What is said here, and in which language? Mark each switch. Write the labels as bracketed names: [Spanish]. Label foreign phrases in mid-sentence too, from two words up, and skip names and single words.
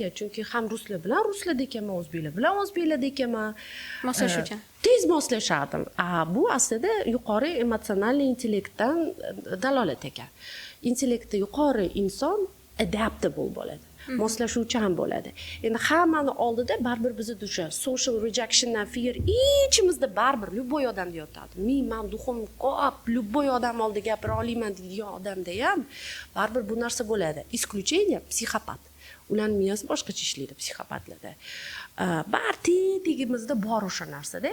[Uzbek] Chunki ham ruslar bilan ruslarda ekanman, o'zbeklar bilan o'zbeklarda ekanman. Moslashuvchan. Tez moslashardim. Bu aslida yuqori emotsional intellektdan dalolat ekan. Intellektda yuqori inson adaptable bo'ladi. Moslashuvchan bo'ladi. Endi hammani oldida baribir bizda o'sha [English] social rejection and fear [Uzbek] ichimizda baribir любой odamda yotadi. Men duxim ko'p, любой odam oldida gapira olaman deydigan odamda ham baribir bu narsa bo'ladi. Исключение psixopat. Ularning miyasi boshqacha ishlaydi psixopatlarda. Bartigimizda bor o'sha narsada.